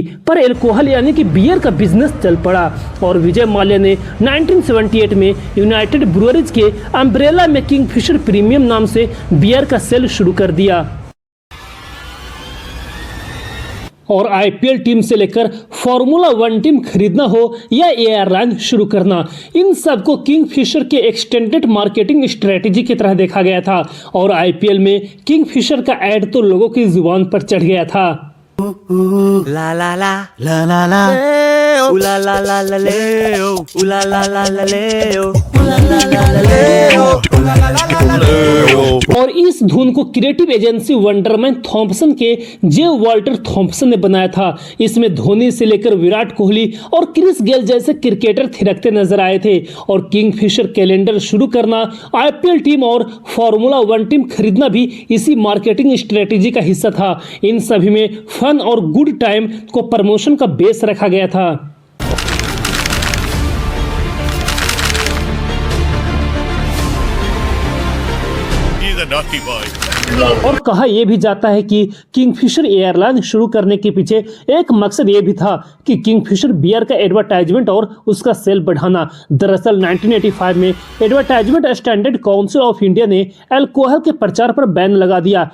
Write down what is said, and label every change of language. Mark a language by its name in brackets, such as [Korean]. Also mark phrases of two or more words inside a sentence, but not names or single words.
[Hindi] पर अल्कोहल यानी कि बियर का बिजनेस चल पड़ा और विजय माल्या ने 1978 में यूनाइटेड ब्रूअरीज के अम्ब्रेला में किंगफिशर प्रीमियम नाम से बियर का सेल शुरू कर दिया और [English] IPL team [Hindi] से लेकर [English] Formula 1 team [Hindi] खरीदना हो या एयरलाइन शुरू करना, इन सब को किंगफिशर के [English] extended marketing strategy [Hindi] की तरह देखा गया था और आईपीएल में किंगफिशर का ऐड तो लोगों की जुबान पर चढ़ गया था। ला ला ला ला ला ला उला ला ला ला ले ओ उला ला ला ला ले ओ उला ला ला ला ले ओ उला ला ला ला ले ओ। और इस धुन को [English] creative agency [Hindi] वंडरमैन थॉम्पसन के जे वाल्टर थॉम्पसन ने बनाया था। इसमें धोनी से लेकर विराट कोहली और क्रिस गेल जैसे क्रिकेटर थिरकते नजर आए थे और किंगफिशर कैलेंडर शुरू करना, [English] IPL team [Hindi] और [English] Formula 1 team [Hindi] खरीदना भी इसी [English] marketing strategy [Hindi] का हिस्सा था। इन सभी में फन और [English] good time [Hindi] को प्रमोशन का बेस रखा गया था। [English] naughty boy. [Hindi] और कहा यह भी जाता है कि किंगफिशर एयरलाइन शुरू करने के पीछे एक मकसद यह भी था कि किंगफिशर बियर का एडवर्टाइजमेंट और उसका सेल बढ़ाना। दरअसल 1985 में एडवर्टाइजमेंट स्टैंडर्ड काउंसिल ऑफ इंडिया ने अल्कोहल के प्रचार पर बैन लगा दिया।